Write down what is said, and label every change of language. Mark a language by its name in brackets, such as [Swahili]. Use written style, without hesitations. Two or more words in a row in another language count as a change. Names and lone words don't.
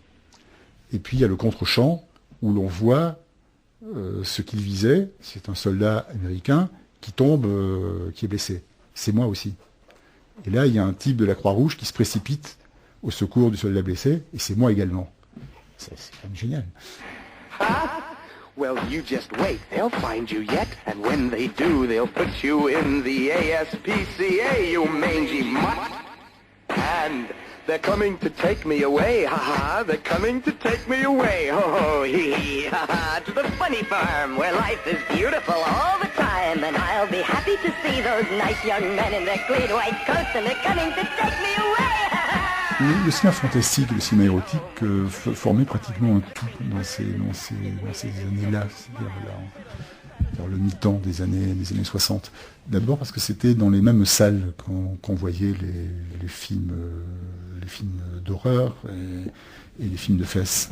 [French] Et puis il y a le contre-champ, où l'on voit ce qu'il visait, c'est un soldat américain qui tombe, qui est blessé. C'est moi aussi. Et là, il y a un type de la Croix-Rouge qui se précipite au secours du soldat blessé, et c'est moi également. C'est quand même génial. [English] Well, you just wait, they'll find you yet, and when they do, they'll put you in the ASPCA, you mangy mutt. And they're coming to take me away, ha-ha, they're coming to take me away, ho-ho, hee-hee, ha-ha, to the funny farm, where life is beautiful all the time, and I'll be happy to see those nice young men in their clean white coats, and they're coming to take me away, ha-ha. [French] Le cinéma fantastique, le cinéma érotique formait pratiquement un tout dans ces années-là, c'est-à-dire vers le mi-temps des années 60. D'abord parce que c'était dans les mêmes salles qu'on voyait les films d'horreur et les films de fesses.